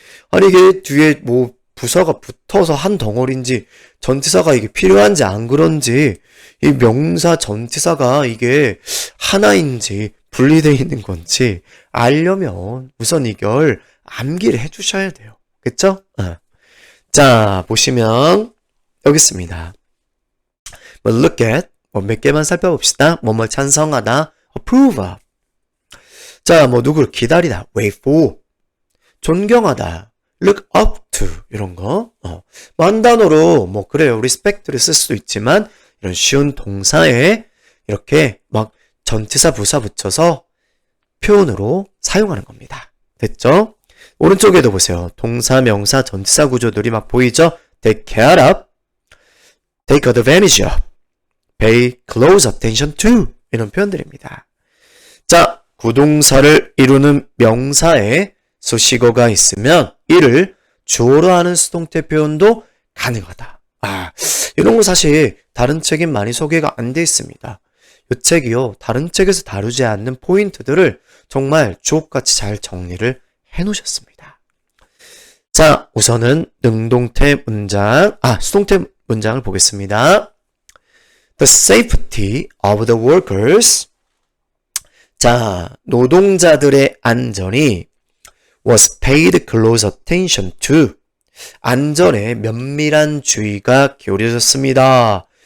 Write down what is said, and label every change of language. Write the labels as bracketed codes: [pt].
[ko] 아니 이게 뒤에 뭐 부사가 붙어서 한 덩어리인지 전치사가 이게 필요한지 안 그런지 이 명사 전치사가 이게 하나인지 분리되어 있는 건지 알려면 우선 이걸 암기를 해 주셔야 돼요. 그쵸? 자, 보시면 여기 있습니다. look at 몇 개만 살펴봅시다. 뭐뭐 찬성하다, approve of. 자, 누구를 기다리다, wait for. 존경하다, look up to. 이런 거. 한 단어로 그래요. respect를 쓸 수도 있지만 이런 쉬운 동사에 이렇게 막 전치사 부사 붙여서 표현으로 사용하는 겁니다. 됐죠? 오른쪽에도 보세요. 동사, 명사, 전치사 구조들이 막 보이죠? [en] take care of, take advantage of, pay close attention to [ko] 이런 표현들입니다. 자, 구동사를 이루는 명사에 수식어가 있으면 이를 주어로 하는 수동태 표현도 가능하다. 이런 거 사실 다른 책엔 많이 소개가 안 돼 있습니다. 이 책이요. 다른 책에서 다루지 않는 포인트들을 정말 주옥같이 잘 정리를 해 놓으셨습니다. 자, 우선은 능동태 문장, 수동태 문장을 보겠습니다. [en] The safety of the workers. [ko] 자, 노동자들의 안전이 [en] was paid close attention to. [ko] 안전에 면밀한 주의가 기울여졌습니다.